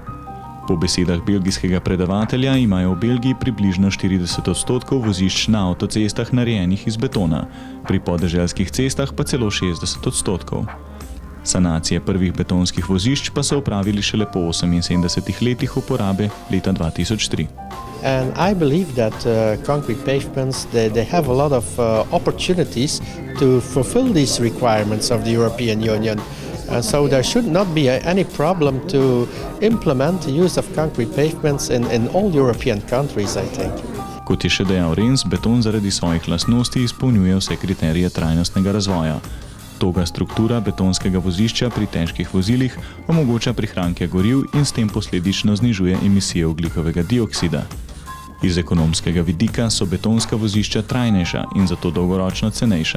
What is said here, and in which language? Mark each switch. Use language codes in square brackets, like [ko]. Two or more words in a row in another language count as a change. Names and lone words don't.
[sl] Po besedah belgijskega predavatelja imajo v Belgiji približno 40% vozišč na avtocestah narejenih iz betona, pri podeželskih cestah pa celo 60%. Sanacije prvih betonskih vozišč pa so opravili šele po 78 letih uporabe leta 2003. [en] And I believe that concrete pavements, they have a lot of opportunities to fulfill these requirements of the European Union. So there should not be any problem to implement the use of concrete pavements in all European countries, I think. [sl] Kot je še dejal Renz, beton zaradi svojih lastnosti izpolnjuje vse kriterije trajnostnega razvoja. Toga struktura betonskega vozišča pri težkih vozilih omogoča prihranke goriv in s tem posledično znižuje emisije ogljikovega dioksida. Iz ekonomskega vidika so betonska vozišča trajnejša in zato dolgoročno cenejša.